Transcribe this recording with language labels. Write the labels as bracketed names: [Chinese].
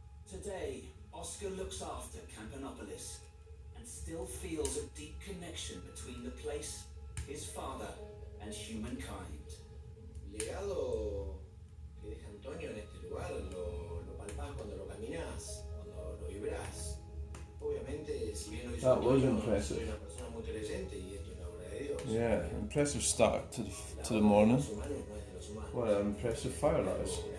[English] Today, Oscar looks after Campanopolis and still feels a deep connection between the place, his father, and humankind. [Spanish] Legado que deja Antonio en este lugar lo palpás cuando lo caminás, cuando lo vibrás. Obviamente, si bien lo hizo [English] That was impressive. [Spanish] soy una persona muy creyente y esto es la obra de Dios. [English] Yeah, impressive start to the morning. What an impressive fire that is.